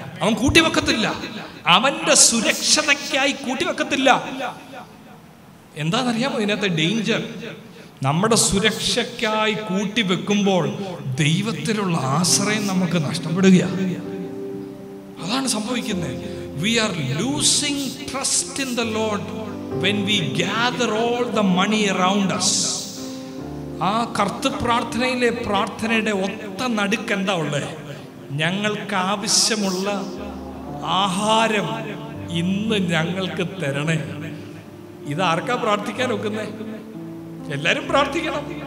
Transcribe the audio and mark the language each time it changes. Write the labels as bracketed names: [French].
[Malayalam] അവൻ കൂട്ടിവെക്കത്തില്ല, അവന്റെ സുരക്ഷതയ്ക്കായി കൂട്ടിവെക്കത്തില്ല. എന്താണെന്നറിയാമോ ഇതിനകത്തെ ഡേഞ്ചർ? നമ്മുടെ സുരക്ഷയ്ക്കായി കൂട്ടിവെക്കുമ്പോൾ ദൈവത്തിലുള്ള ആശ്രയം നമുക്ക് നഷ്ടപ്പെടുകയാണ്. അതാണ് സംഭവിക്കുന്നത്. [English] We are losing trust in the Lord when we gather all the money around us. [Malayalam] ആ കർത്തൃപ്രാർത്ഥനയിലെ പ്രാർത്ഥനയുടെ ഒത്ത നടുക്ക് എന്താ ഉള്ളത്? ഞങ്ങൾക്ക് ആവശ്യമുള്ള ആഹാരം ഇന്ന് ഞങ്ങൾക്ക് തരണേ. ഇതാർക്കാ പ്രാർത്ഥിക്കാൻ ഒക്കുന്നേ? എല്ലാരും പ്രാർത്ഥിക്കണം.